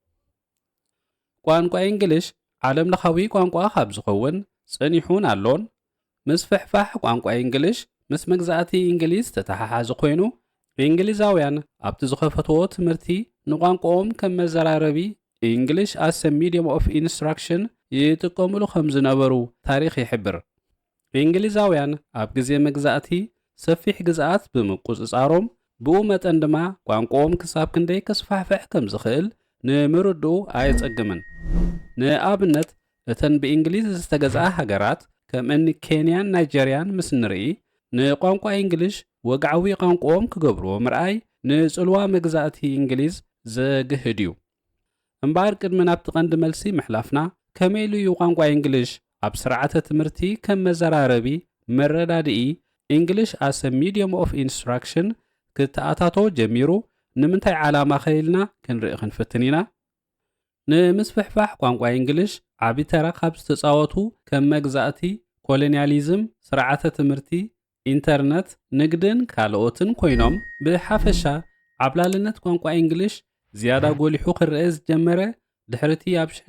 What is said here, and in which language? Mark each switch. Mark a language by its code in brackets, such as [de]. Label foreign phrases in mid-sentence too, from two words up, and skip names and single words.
[ti] ቋንቋ እንግሊሽ ዓለም ለኻዊ ቋንቋ ካብ ዝኸውን ፀኒሑን ኣሎን ምስ ፍሕፋሕ ቋንቋ እንግሊሽ ምስ መግዛእቲ እንግሊዝ ተተሓሓዚ ኮይኑ እንግሊዛውያን ኣብቲ ዝኸፈትዎ ትምህርቲ ንቋንቋኦም ከም መዘራረቢ እንግሊሽ [en] as a medium of instruction [ti] ይጥቀሙሉ ከም ዝነበሩ ታሪኽ ይሕብር እንግሊዛውያን ኣብ ግዜ መግዛእቲ ሰፊሕ ግዝኣት ብምቁፅጻሮም ብኡ መጠን ድማ ቋንቋኦም ክሳብ ክንደይ ከስፋሕፍሕ ከም ዝኽእል ንምርድኡ ኣይጸግምን ንኣብነት እተን ብእንግሊዝ ዝተገዝኣ ሃገራት ከም እኒ ኬንያን ናይጀርያን ምስ ንርኢ ንቋንቋ እንግሊሽ ወግዓዊ ቋንቋኦም ክገብርዎ ምርኣይ ንጽልዋ መግዛእቲ እንግሊዝ ዘግህድ እዩ እምበኣር ቅድሚ ናብቲ ቀንዲ መልሲ ምሕላፍና ከመይ ኢሉ እዩ ቋንቋ እንግሊሽ ኣብ ስርዓተ ትምህርቲ ከም መዘራረቢ መረዳድኢ እንግሊሽ [en] as a medium of instruction [ti] ክትኣታቶ ጀሚሩ ንምንታይ ዓላማ ኸይልና ክንርኢ ክንፍትን ኢና ንምስፍሕፋሕ ቋንቋ እንግሊሽ ዓብይ ተራ ካብ ዝተፃወቱ ከም መግዛእቲ ኮሎኒያሊዝም ስርዓተ ትምህርቲ ኢንተርነት ንግድን ካልኦትን ኮይኖም ብሓፈሻ ዓብላልነት ቋንቋ እንግሊሽ ዝያዳ ጎሊሑ ክርአ ዝጀመረ ድሕርቲ ኣብ